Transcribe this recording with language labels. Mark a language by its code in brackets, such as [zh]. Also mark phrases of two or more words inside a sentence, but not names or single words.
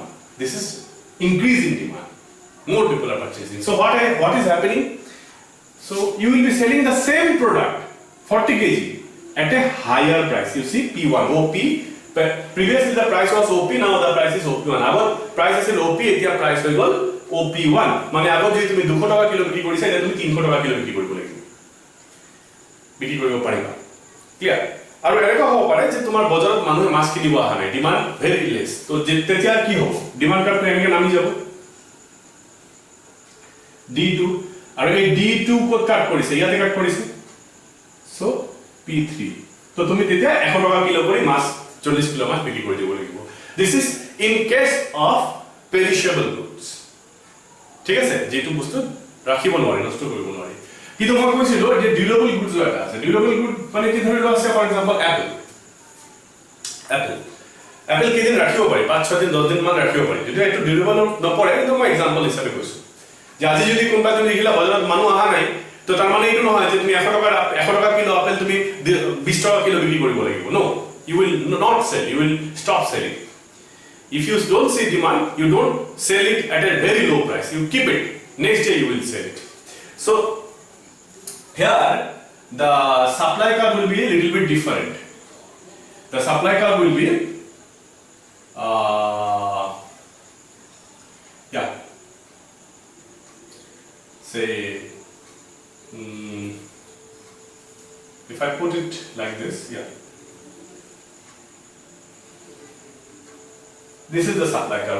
[en] This is increasing demand. More people are purchasing. So, what is happening? So, you will be selling the same product, 40 kg, at a higher price. You see P1, OP. Previously the price was OP, now the price is OP1. Our price is OP, এতিয়া price [as] হৈ গল [en] OP1. [as] মানে আগত যদি তুমি 200 টকা কিলো বিক্রি কৰিছা, এতিয়া তুমি 300 টকা কিলো বিক্রি কৰিব লাগিব। বিক্রি কৰিব পাৰিবা। ক্লিয়াৰ? আৰু এনেকুৱা হ'ব পাৰে যে তোমাৰ বজাৰত মানুহে মাছ কিনিব অহা নাই, [en] demand very less. [as] তো তেতিয়া কি হ'ব? [en] demand curve [as] এনেকৈ নামি যাব। D2 আৰু এই D2 ক'ত কাট কৰিছে? ইয়াতে কাট কৰিছে। সো P3। তো তুমি তেতিয়া 100 টকা কিলো কৰি মাছ 40 কিলো মাছ বিক্রি কৰি দিব লাগিব। [en] This is in case of perishable goods. [as] ঠিক আছে? যেটো বস্তু ৰাখিব নোৱাৰি, নষ্ট কৰিব নোৱাৰি। কিন্তু মই কৈছিলো যে [en] durable goods [as] এটা আছে। [en] durable good [as] মানে কি ধৰি লোৱা আছে, [en] for example apple [as] কেইদিন ৰাখিব পাৰি, 5-6 দিন 10 দিন মান ৰাখিব পাৰি। যদি এইটো ডিউৰেবল নপৰে, কিন্তু মই এক্সাম্পল হিচাপে কৈছো যে আজি যদি কোনোবা তুমি দেখিলা বজাৰত মানুহ অহা নাই, তো তাৰ মানে এইটো নহয় যে তুমি 100 টকা কিলো আপেল তুমি 20 টকা কিলো বিক্রি কৰিব লাগিব। [en] নো, you will not sell, you will stop selling. If you don't see demand, you don't sell it at a very low price. You keep it. Next day you will sell it. So here the supply curve will be a little bit different. The supply curve will be say if I put it like this, this is the supply curve.